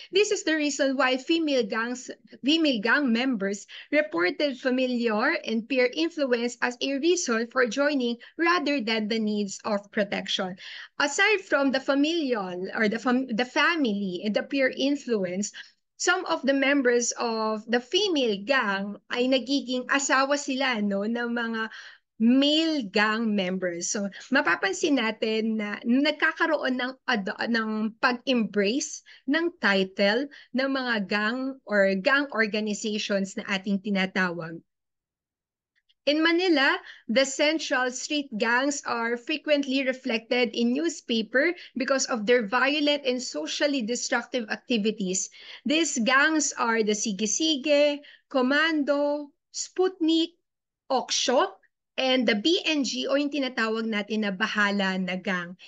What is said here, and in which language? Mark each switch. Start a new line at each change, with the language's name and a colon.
English: This is the reason why female gang members reported familiar and peer influence as a reason for joining rather than the needs of protection. Aside from the familial or the family and the peer influence, some of the members of the female gang
Filipino: ay nagiging asawa sila no ng mga
English: male gang members.
Filipino: So mapapansin natin na nagkakaroon ng pag-embrace ng title ng mga gang or gang organizations na ating tinatawag.
English: In Manila, the central street gangs are frequently reflected in newspaper because of their violent and socially destructive activities. These gangs are the Sige-Sige, Komando, Sputnik, Oksyo, and the BNG
Filipino: o yung tinatawag natin na
English: Bahala na Gang.